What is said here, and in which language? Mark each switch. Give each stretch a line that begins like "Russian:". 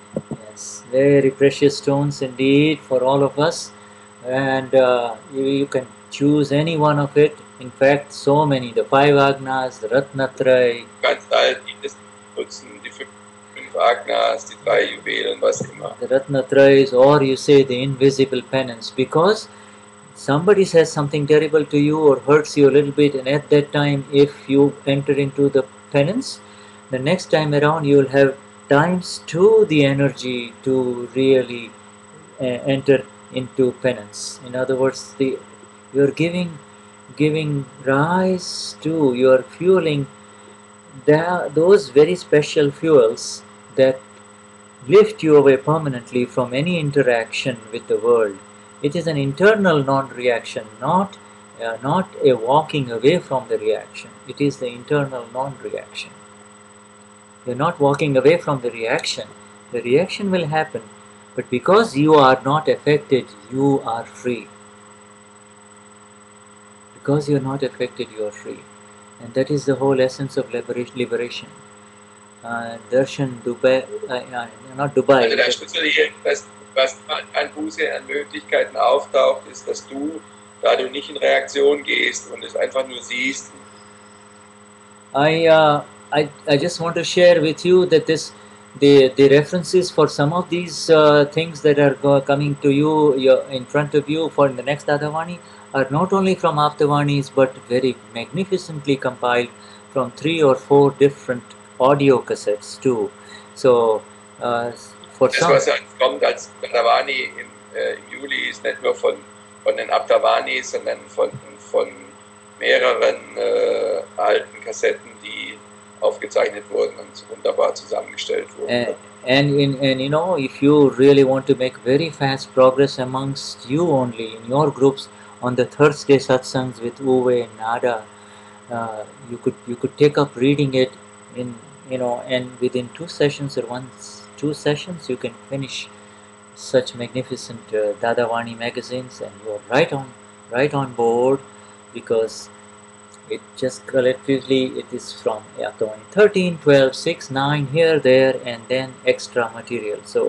English: Yes, very precious stones indeed for all of us, and you can choose any one of it. In fact, so many, the 5 Agnas, the Ratnatraya.
German: Ganz alt, die nutzen die 5 Agnas, die 3 Juwelen, was immer.
English: The Ratnatrayas, or you say the invisible penance, because somebody says something terrible to you or hurts you a little bit, and at that time, if you enter into the penance, the next time around you will have ×2 the energy to really enter into penance. In other words, you're giving rise to, you're fueling those very special fuels that lift you away permanently from any interaction with the world. It is an internal non-reaction, not a walking away from the reaction. It is the internal non-reaction. You're not walking away from the reaction. The reaction will happen, but because you are not affected, you are free. Because you're not affected, you are free. And that is the whole essence of liberation. Darshan, Dubai, not Dubai.
German: Also der Schlüssel hier, was an Buße an Möglichkeiten auftaucht, ist, dass du, da du nicht in Reaktion gehst und es einfach nur siehst.
English: I just want to share with you that the references for some of these things that are coming to you in front of you for the next Adavani are not only from Aptavanis but very magnificently compiled from 3 or 4 different audio cassettes too. So for
German: Das,
English: some,
German: was jetzt kommt als Adavani im Juli, ist nicht nur von den Aptavanis, sondern von mehreren alten Kassetten, die aufgezeichnet wurden und wunderbar zusammengestellt wurden.
English: And you know, if you really want to make very fast progress amongst you only in your groups on the Thursday satsangs with Uwe and Nada, you could take up reading it in, you know, and within 2 sessions or 2 sessions you can finish such magnificent Dadavani magazines, and you're right on board, because it just collectively it is from 13, 12, 6, 9 here, there, and then extra material.